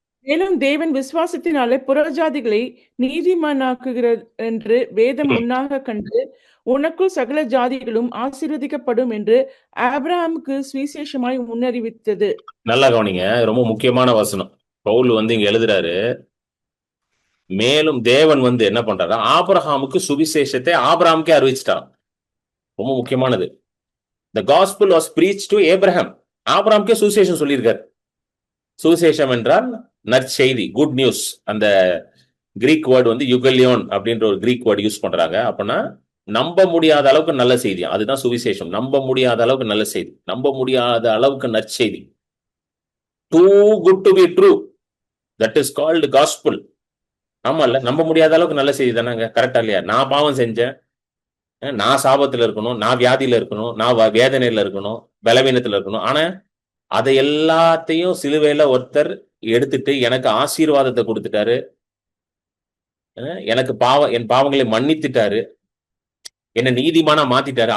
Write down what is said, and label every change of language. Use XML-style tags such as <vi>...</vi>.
<ta>மேலும் தேவன் விசுவாசத்தினாலே புறஜாதிகளை நீதிமானாக்குகிறார் என்று வேதம் முன்னாக கண்டு, உனக்குள் சகல ஜாதிகளும் ஆசீர்வதிக்கப்படும் என்று ஆபிரகாமுக்கு சுவிசேஷமாய் முன்னறிவித்தது. நல்லா கவனிங்க, ரொம்ப முக்கியமான வசனம். பவுல் இங்க எழுதுறாரு, மேலும் தேவன் என்ன பண்றாரு, ஆபிரகாமுக்கு சுவிசேஷத்தை ஆபிரகாமுக்கே அறிவிச்சிட்டார். ரொம்ப முக்கியமானது.</ta> <en>The gospel was preached to Abraham.</en> <ta>ஆபிரகாமுக்கே சுவிசேஷம் சொல்லியிருக்காரு. சுவிசேஷம் என்றால் நற்செய்தி,</ta> <en>Good news.</en> <ta>அந்த கிரீக் வேர்டு யுகலியோன் அப்படின்ற ஒரு கிரீக் வேர்டு யூஸ் பண்றாங்க. அப்படின்னா நம்ப முடியாத அளவுக்கு நல்ல செய்தி, அதுதான் சுவிசேஷம். நம்ப முடியாத அளவுக்கு நல்ல செய்தி, நம்ப முடியாத அளவுக்கு நற்செய்தி.</ta> <en>Too good to be true, that is called gospel.</en> <ta>ஆமா இல்ல, நம்ப முடியாத அளவுக்கு நல்ல செய்தி தானேங்க. கரெக்டா இல்லையா? நான் பாவம் செஞ்சேன், நான் சாபத்துல இருக்கணும், நான் வியாதியில இருக்கணும், நான் வேதனையில இருக்கணும், பலவீனத்துல இருக்கணும். ஆனா அதை எல்லாத்தையும் சிலுவையில ஒருத்தர் எடுத்துட்டு எனக்கு ஆசீர்வாதத்தை கொடுத்துட்டாரு, எனக்கு என் பாவங்களை மன்னித்துட்டாரு, என்ன நீதிமானா மாத்திட்டாரு.</ta>